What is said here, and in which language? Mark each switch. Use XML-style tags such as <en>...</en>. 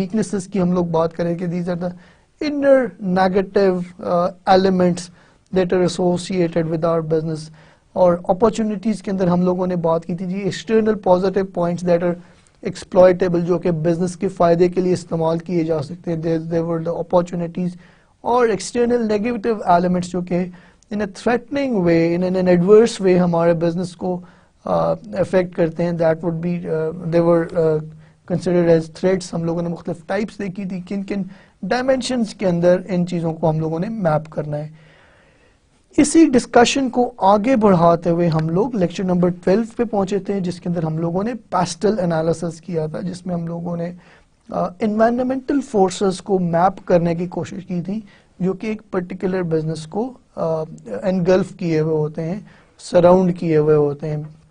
<en>weaknesses</en> <ur>کی ہم لوگ بات کریں کہ</ur> <en>These are the inner negative elements that are associated with our business.</en> <ur>اور opportunities کے اندر ہم لوگوں نے بات کی تھی جی</ur> <en>external positive points that are exploitable,</en> <ur>جو کہ بزنس کے فائدے کے لیے استعمال کیے جا سکتے ہیں.</ur> <en>There were the opportunities. اور external negative elements جو کہ in a threatening way, in an adverse way</en> <ur>ہمارے بزنس کو affect کرتے ہیں,</ur> <en>that would be they were considered as threats.</en> <ur>ہم لوگوں نے مختلف ٹائپس دیکھی تھی, کن کن ڈائمینشنز کے اندر ان چیزوں کو ہم لوگوں نے میپ کرنا ہے. اسی ڈسکشن کو آگے بڑھاتے ہوئے ہم لوگ لیکچر نمبر 12 پہ پہنچے تھے، جس کے اندر ہم لوگوں نے پیسٹل انالیسس کیا تھا، جس میں ہم لوگوں نے انوائرمنٹل فورسز کو میپ کرنے کی کوشش کی تھی، جو کہ ایک پرٹیکولر بزنس کو انگلف کیے ہوئے ہوتے ہیں، سراؤنڈ کیے ہوئے ہوتے ہیں۔</ur>